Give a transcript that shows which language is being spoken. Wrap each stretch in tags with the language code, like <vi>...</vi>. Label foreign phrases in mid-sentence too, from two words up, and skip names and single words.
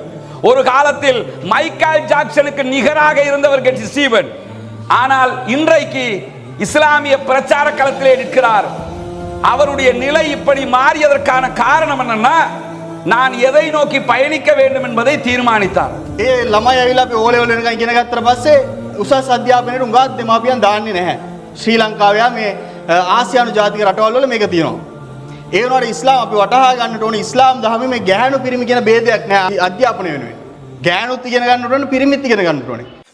<ta>ஒரு காலத்தில் மைக்கேல் ஜாக்சனுக்கு நிகராக இருந்தவர் கெட்டி ஸ்டீவன். ஆனால் இன்றைக்கு இஸ்லாமிய பிரச்சார களத்திலே நிற்கிறார். அவருடைய நிலை இப்படி மாறியதற்கான காரணம் என்னன்னா, நான் எதை நோக்கி பயணிக்க வேண்டும் என்பதை தீர்மானித்தார்.</ta> <si>ළමයි ඇවිල්ලා අපි ඕ ලෙවල් වෙනකන් ඉගෙන ගත්තට පස්සේ උසස් අධ්‍යාපනයේ උගත් දෙමාපියන් දාන්නේ නැහැ. ශ්‍රී ලංකාවේ මේ ආසියානු ජාතික රටවල් වල මේක තියෙනවා. ඒ වුණාට ඉස්ලාම් අපි වටහා ගන්නට ඕනේ, ඉස්ලාම් ධර්මයේ මේ ගැහැණු පිරිමි කියන ભેදයක් නැහැ අධ්‍යාපනය වෙනුවෙන්. ගැහැණුත් ඉගෙන ගන්නට ඕනේ, පිරිමිත් ඉගෙන ගන්නට ඕනේ.</si>